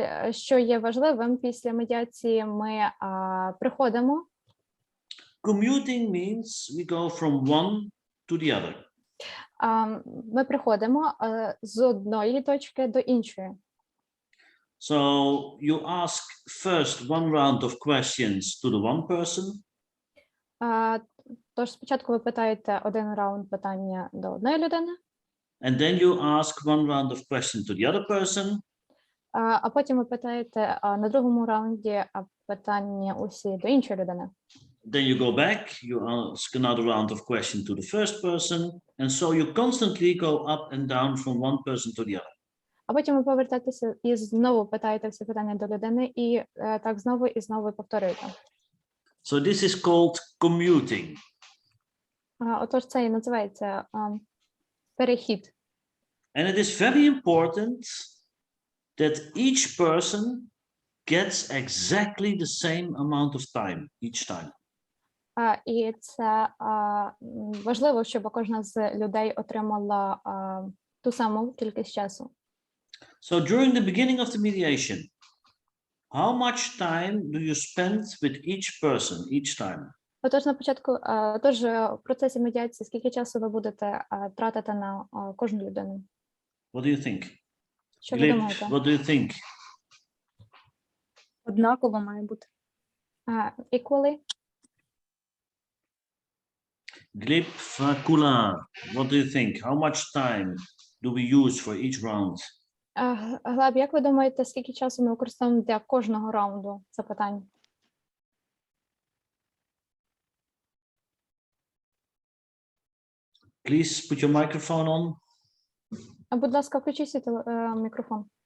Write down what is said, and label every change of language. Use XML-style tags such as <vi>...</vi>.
<uk>Що є важливим, після медіації ми приходимо.</uk> <en>Commuting means we go from one to the other.</en> <uk>Ми приходимо з одної точки до іншої.</uk> <en>So you ask first one round of questions to the one person.</en> <uk>Тож спочатку ви питаєте один раунд питання до одної людини.</uk> <en>And then you ask one round of questions to the other person.</en> <uk>А потім ви питаєте на другому раунді питання усі до іншої людини.</uk> <en>Then you go back, you ask another round of questions to the first person, and so you constantly go up and down from one person to the other.</en> <uk>А потім ви повертаєтеся і знову питаєте всі питання до людини, і так знову і знову повторюєте.</uk> <en>So this is called commuting.</en> <uk>Отож, це і називається перехід.</uk> <en>And it is very important that each person gets exactly the same amount of time each time.</en> <uk>І це важливо, щоб кожна з людей отримала ту саму кількість часу.</uk> <en>So during the beginning of the mediation, how much time do you spend with each person each time?</en> <uk>Отож, на початку, в процесі медіації, скільки часу ви будете тратити на кожну людину?</uk> <en>What do you think?</en> <uk>Що ви думаєте?</uk> <en>What do you think?</en> <uk>Однаково має бути.</uk> <en>Equally? Glib Fakula, what do you think? How much time do we use for each round?</en> <uk>Глеб, як ви думаєте, скільки часу ми використовуємо для кожного раунду запитань?</uk> <en>Please put your microphone on.</en> <uk>Будь ласка, включіть свій мікрофон.</uk>